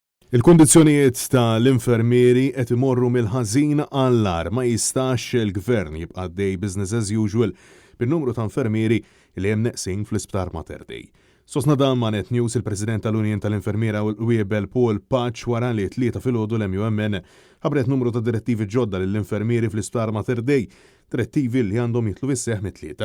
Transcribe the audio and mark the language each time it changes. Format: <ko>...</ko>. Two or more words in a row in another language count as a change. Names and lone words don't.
<mt>Il-kundizzjonijiet tal-infermieri qed imorru mill-ħażin għall-ar ma jistax il-gvern jibqa' dej</mt> <en>business as usual</en> <mt>bin-numru ta' infermieri li hemm neqsin fl-isptar Mater Dei. Sostna dan ma' Net News il-President tal-Unjon tal-Infermiera u l-Wiebel Paul Patch wara li tlieta filgħodu l-MUMN ħabret numru ta' direttivi ġodda lill-infermieri fl-isptar Mater Dei, direttivi li għandhom jitlu fis-seħħ mit-tlieta.</mt>